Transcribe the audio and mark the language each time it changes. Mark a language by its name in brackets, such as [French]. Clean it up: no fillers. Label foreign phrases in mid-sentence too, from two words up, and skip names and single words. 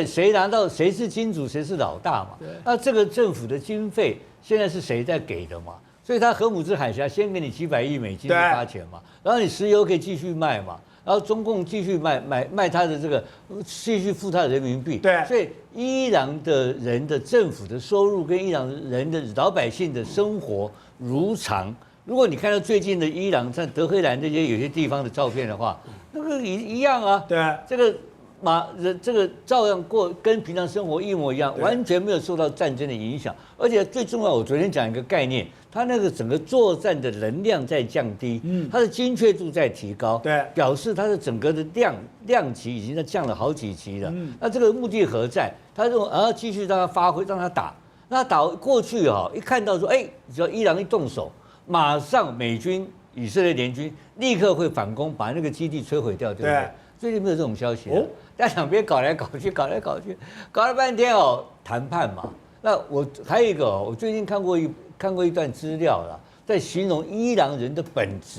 [Chinese] 誰拿到誰是金主，誰是老大嘛？那這個政府的經費現在是誰在給的嘛？所以他荷姆茲海峽先給你幾百億美金的發錢嘛，然後你石油可以繼續賣嘛，然後中共繼續賣他的這個，繼續付他的人民幣。對，所以伊朗的人的政府的收入跟伊朗人的老百姓的生活如常。如果你看到最近的伊朗在德黑蘭這些有些地方的照片的話，那個一樣啊。对，这個照樣過，跟平常生活一模一樣，完全沒有受到戰爭的影響。而且最重要，我昨天講一個概念，它那個整個作戰的能量在降低，它的精確度在提高，對，表示它的整個的量級已經在降了好幾級了。那這個目的何在？他說繼續讓它發揮，讓它打。那打過去啊，一看到說，只要伊朗一動手，馬上美軍、以色列聯軍立刻會反攻，把那個基地摧毀掉，對不對？最近沒有這種消息啊，在兩邊搞來搞去，搞了半天哦，談判嘛。那我還有一個，我最近看過一段資料啦，在形容伊朗人的本質。